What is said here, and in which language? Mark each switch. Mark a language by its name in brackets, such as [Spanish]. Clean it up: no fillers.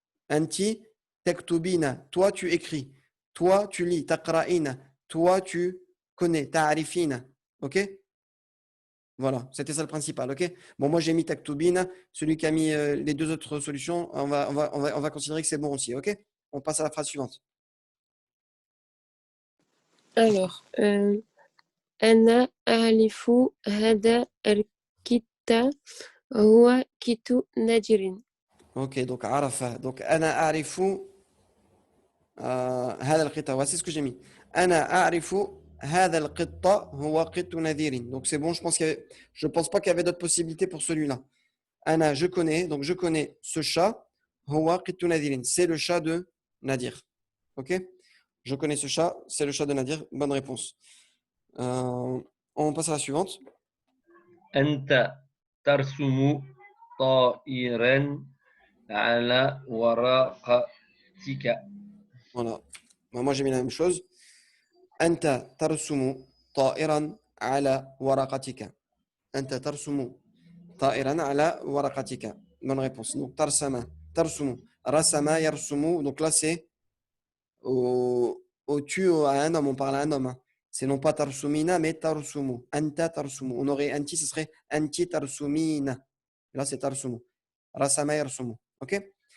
[Arabic] Anti taktubina. [French] Toi, tu écris. Toi, tu lis. Taqra'ina. Toi, tu connais. Ta'arifina. OK? Voilà, c'était ça le principal. OK? Bon, moi, j'ai mis taktubina. Celui qui a mis les deux autres solutions, on va considérer que c'est bon aussi. OK? On passe à la phrase suivante. [Arabic] Alors, أنا أعرف هذا الكتاب هو كتاب نادر. OK, donc arafa. Donc, ana a'rifu هذا القطة. [French] C'est ce que j'ai mis. [Arabic] أنا أعرف هذا القطة هو قط نذير. [French] Donc, c'est bon, je pense pas qu'il y avait d'autres possibilités pour celui-là. Ana, je connais, donc je connais ce chat. [Arabic] Huwa qittu nadirin. [French] C'est le chat de Nadir. Ok? Je connais ce chat, c'est le chat de Nadir. Bonne réponse. On passe à la suivante. [Arabic] أنت ترسم طائرا على ورقتك. [French] Voilà. Moi, j'ai mis la même chose. [Arabic] أنت ترسم طائرا على ورقتك. أنت ترسم طائرا على ورقتك. [French] Bonne réponse. Donc, tarsama, tarsumu, rasama, yarsumu. Donc là, c'est au tu à un homme, on parle à un homme. Hein. C'est non pas tarsumina, mais tarsumu. [Arabic] Anta tarsumu. [French] On aurait anti, ce serait [Arabic] anti tarsumina. [French] Là, c'est tarsumu. Rasama, yarsumu. OK?